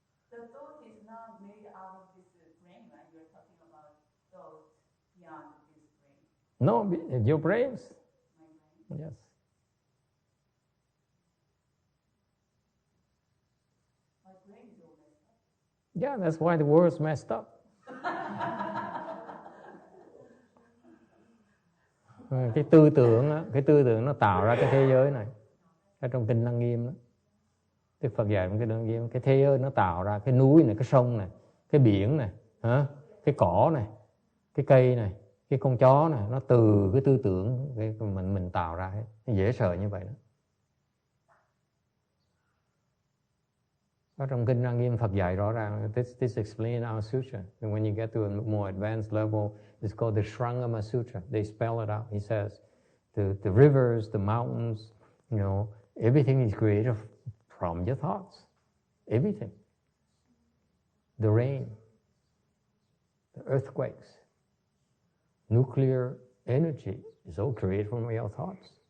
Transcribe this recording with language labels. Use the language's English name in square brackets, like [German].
[English] The thought is not made out of this brain, right? You're talking about thoughts beyond this brain. No, your brains. My brain. Yes. My brain is all messed up. Yeah, that's why the world's messed up. [Vietnamese] Cái tư tưởng nó tạo ra cái thế giới này. Ở trong kinh Lăng Nghiêm đó, Đức Phật dạy trong kinh Lăng Nghiêm, cái thế giới nó tạo ra cái núi này, cái sông này, cái biển này, cái cỏ này, cái cây này, cái con chó này, nó từ cái tư tưởng mình tạo ra hết. Nó dễ sợ như vậy đó. Ở trong kinh Lăng Nghiêm Phật dạy rõ ràng, [English] this explain in our sutra. And when you get to a more advanced level, it's called the Shrangama Sutra. They spell it out. He says, the rivers, the mountains, everything is created from your thoughts. Everything. The rain, the earthquakes, nuclear energy is all created from your thoughts.